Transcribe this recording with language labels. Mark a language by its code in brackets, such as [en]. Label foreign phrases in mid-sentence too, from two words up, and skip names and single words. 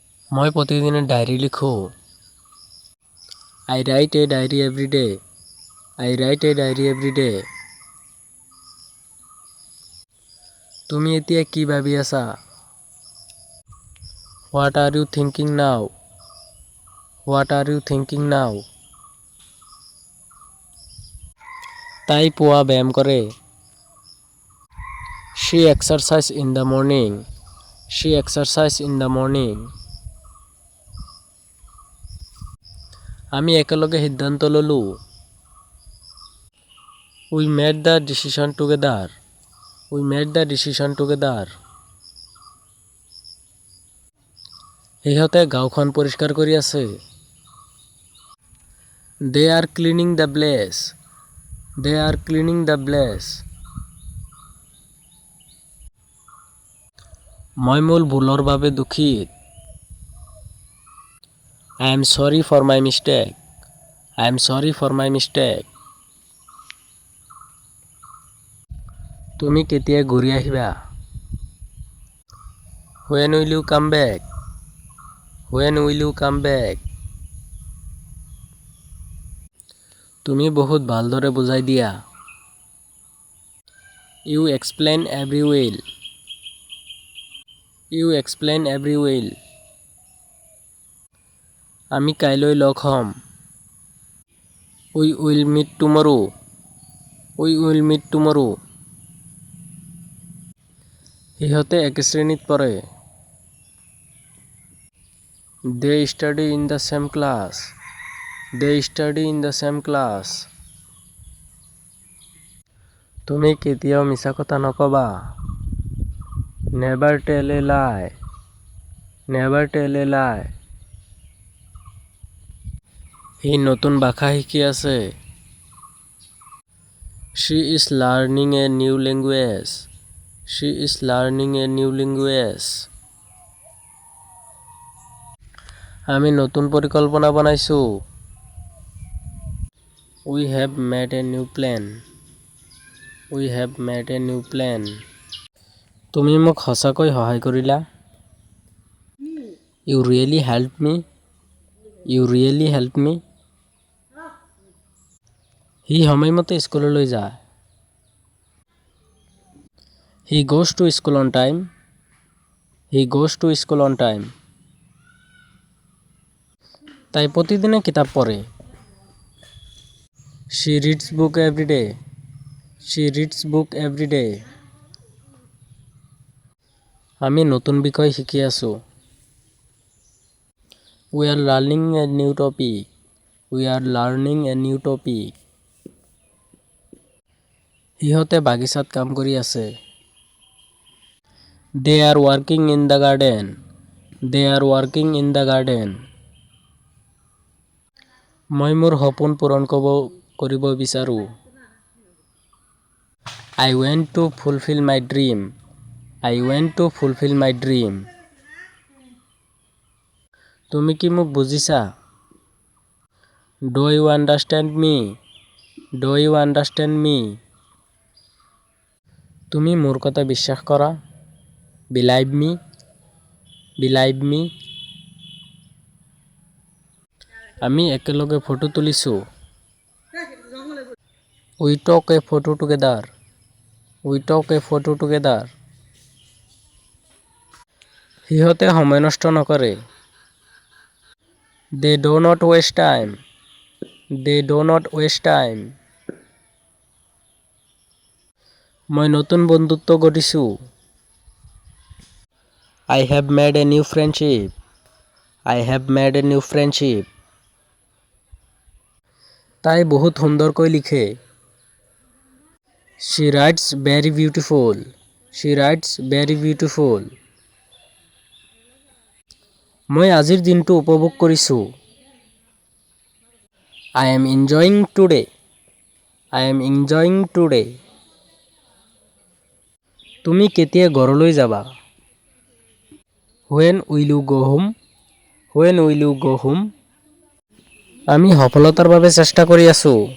[as] মই প্ৰতিদিনে ডায়েৰী লিখোঁ। [en] I write a diary every day. I write a diary every day. [as] তুমি এতিয়া কি ভাবি আছা? [en] What are you thinking now? What are you thinking now? [as] তাই পুৱা ব্যায়াম কৰে। [en] She exercise in the morning. She exercise in the morning. [as] আমি একেলগে সিদ্ধান্ত ললোঁ। [en] We made the decision together. We made the decision together. [as] সিহঁতে গাঁওখন পৰিষ্কাৰ কৰি আছে। [en] They are cleaning the place. They are cleaning the place. [as] মই মোৰ ভুলৰ বাবে দুখিত। [en] I am sorry for my mistake. I am sorry for my mistake. [as] তুমি কেতিয়া ঘূৰি আহিবা? [en] When will you come back? When will you come back? [as] তুমি বহুত ভালদৰে বুজাই দিয়া। [en] You explain every well. You explain every well. [as] আমি কাইলৈ লগ হ'ম। [en] We will meet tomorrow. We will meet tomorrow. [as] সিহঁতে একে শ্ৰেণীত পঢ়ে। [en] They study in the same class. They study in the same class. [as] তুমি কেতিয়াও মিছা কথা নকবা। [en] Never tell a lie. Never tell a lie. [as] সি নতুন ভাষা শিকি আছে। [en] She is learning a new language. She is learning a new language. [as] আমি নতুন পৰিকল্পনা বনাইছোঁ। [en] We have made a new plan. We have made a new plan. [as] তুমি মোক সঁচাকৈ সহায় কৰিলা। [en] You really helped me. You really helped me. [as] সি সময়মতে স্কুললৈ যায়। [en] He goes to school on time. He goes to school on time. [as] তাই প্ৰতিদিনে কিতাপ পঢ়ে। [en] She reads book every day. She reads book every day. [as] আমি নতুন বিষয় শিকি আছোঁ। [en] We are learning a new topic. We are learning a new topic. [as] সিহঁতে বাগিচাত কাম কৰি আছে। [en] They are working in the garden. They are working in the garden. [as] মই মোৰ সপোন পূৰণ কৰিব বিচাৰোঁ। [en] I want to fulfill my dream. I want to fulfill my dream. [as] তুমি কি মোক বুজিছা? [en] Do you understand me? Do you understand me? [as] তুমি মোৰ কথা বিশ্বাস কৰা। [en] Believe me. Believe me. [as] আমি একেলগে ফটো তুলিছোঁ। [en] We took a photo together. We took a photo together. [as] সিহঁতে সময় নষ্ট নকৰে। [en] They do not waste time. They do not waste time. [as] মই নতুন বন্ধুত্ব গঢ়িছোঁ। [en] I have made a new friendship. I have made a new friendship. [as] তাই বহুত সুন্দৰকৈ লিখে। [en] She writes very beautiful. She writes very beautiful. [as] মই আজিৰ দিনটো উপভোগ কৰিছোঁ। [en] I am enjoying today. I am enjoying today. [as] তুমি কেতিয়া ঘৰলৈ যাবা? [en] When will you go home? When will you go home? [as] আমি সফলতাৰ বাবে চেষ্টা কৰি আছোঁ।